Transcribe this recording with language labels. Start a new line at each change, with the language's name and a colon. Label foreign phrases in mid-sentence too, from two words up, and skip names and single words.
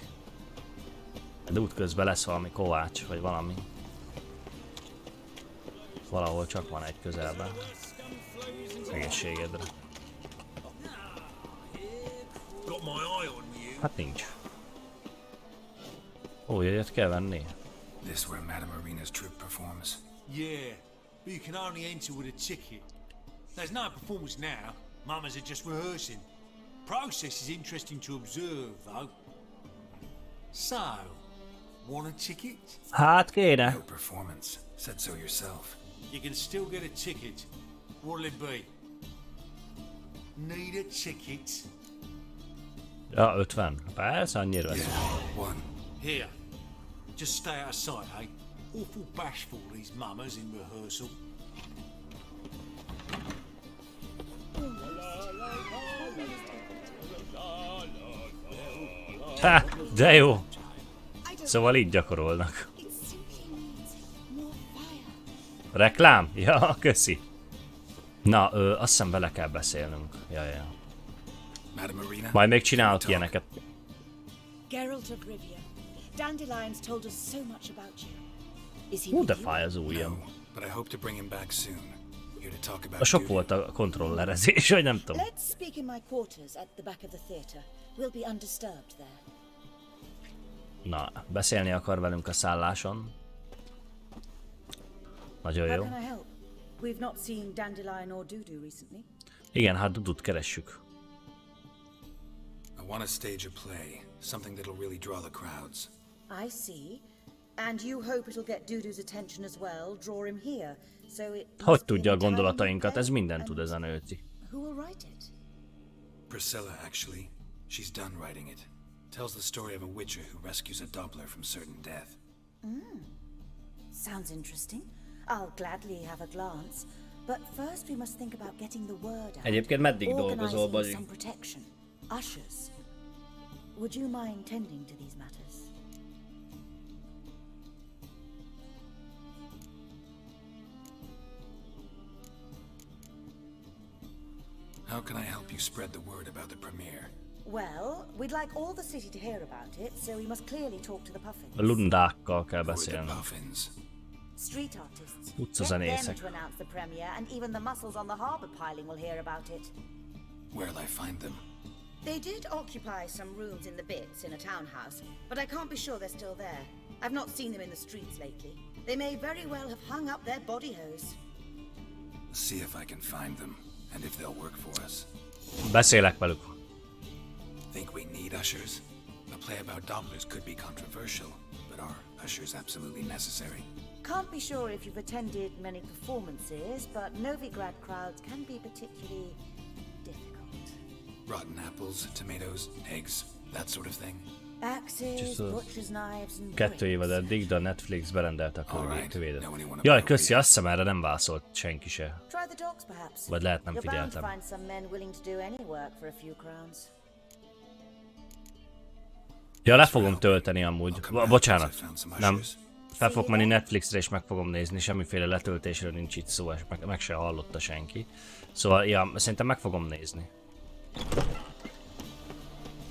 Hungarian: De útközben lesz valami kovács, vagy valami. Valahol csak van egy közelben. Egészségedre. Hát nincs. Ó, jegyet kell venni.
English: This where Madame Irina's troupe performs. Yeah, but you can only enter with a ticket. There's no performance now. Mamas are just rehearsing. Process is interesting to observe, though. So, want a ticket?
Hungarian: Hát kéne.
English: No performance. Said so yourself. You can still get a ticket. What'll it be? Need a ticket?
Hungarian: Ja, 50. Persze, annyira lesz.
English: Yeah, one. Here. Just stay out of sight, eh? Awful bashful, these mamas in rehearsal.
Hungarian: Ha, de jó. Szóval így gyakorolnak. Reklám? Ja, köszi. Na, azt hiszem vele kell beszélnünk. Ja. Madame Irina. Majd még csinálok ilyeneket.
English: Geralt of Rivia. Dandelions told us so much about you. Is he
Hungarian: Hú, de
English: with you?
Hungarian: fáj az ujjam.
English: No, but I hope to bring him back soon. Here to talk about
Hungarian: A sok Dudu. volt a kontrollerezés, vagy nem tudom.
English: Let's speak in my quarters at the back of the theatre. We'll be undisturbed there.
Hungarian: Na, beszélni akar velünk a szálláson. Nagyon
English: How
Hungarian: jó.
English: can I help? We've not seen Dandelion or Dudu recently.
Hungarian: Igen, hát Dudut keressük.
English: I want to stage a play, something that'll really draw the crowds. I see. And you hope it'll get Dudu's attention as well, draw him here. So it
Hungarian: Hogy
English: must be
Hungarian: tudja a
English: an entirely
Hungarian: gondolatainkat?
English: new
Hungarian: Ez
English: play?
Hungarian: mindent
English: And
Hungarian: tud ez a nőci.
English: who will write it? Priscilla, actually. She's done writing it. Tells the story of a witcher who rescues a Doppler from certain death. Sounds interesting. I'll gladly have a glance. But first we must think about getting the word out.
Hungarian: Egyébként meddig dolgozol,
English: Organizing
Hungarian: Bali?
English: some protection. Ushers. Would you mind tending to these matters? How can I help you spread the word about the premiere? Well, we'd like all the city to hear about it, so we must clearly talk to the puffins.
Hungarian: A lundákkal kell
English: Who are the
Hungarian: beszélni.
English: Puffins? Street artists.
Hungarian: Utcazenészek.
English: Get them to announce the premiere, and even the mussels on the harbour piling will hear about it. Where'll I find them? They did occupy some rooms in the bits in a townhouse, but I can't be sure they're still there. I've not seen them in the streets lately. They may very well have hung up their body hose. See if I can find them, and if they'll work for us.
Hungarian: Beszélek velük.
English: Think we need ushers? A play about Dopplers could be controversial, but are ushers absolutely necessary? Can't be sure if you've attended many performances, but Novigrad crowds can be particularly difficult. Rotten apples, tomatoes, eggs, that sort of thing? Axes, Just a- butcher's knives and
Hungarian: 2 évad
English: bricks.
Hungarian: eddig, de a Netflix berendelte a
English: Alright.
Hungarian: kövédet.
English: Know anyone
Hungarian: Jaj,
English: about
Hungarian: köszi,
English: Rhea?
Hungarian: azt hiszem erre nem válaszolt senki se.
English: Try the dogs, perhaps.
Hungarian: Vagy lehet nem
English: You're bound to
Hungarian: figyeltem.
English: find some men willing to do any work for a few crowns.
Hungarian: Ja, le fogom tölteni amúgy. Bocsánat. Nem. Fel fogok menni Netflixre és meg fogom nézni, semmiféle letöltésről nincs itt szó, és meg se hallotta senki. Szóval, ja, szerintem meg fogom nézni.